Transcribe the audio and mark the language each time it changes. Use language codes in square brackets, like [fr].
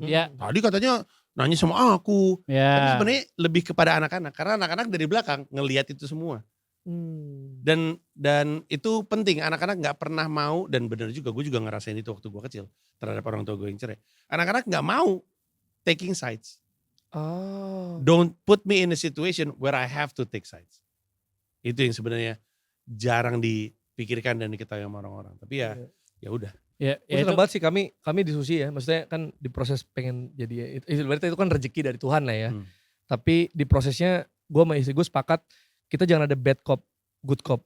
[id] Iya. Tadi katanya nanya sama aku. Tapi Ya. sebenarnya lebih kepada anak-anak. Karena anak-anak dari belakang ngelihat itu semua. Dan itu penting. Anak-anak gak pernah mau. Dan benar juga, gue juga ngerasain itu waktu gue kecil. Terhadap orang tua gue yang cerai. Anak-anak gak mau [en] taking sides. Don't put me in a situation where I have to take sides. [id] Itu yang sebenarnya jarang dipikirkan dan diketahui sama orang-orang. Tapi ya udah. Ya, Gue senang banget sih kami diskusi ya. Maksudnya kan di proses pengen jadi berarti itu kan rezeki dari Tuhan lah ya. Tapi di prosesnya gue sama istri gue sepakat kita jangan ada [en] bad cop, good cop.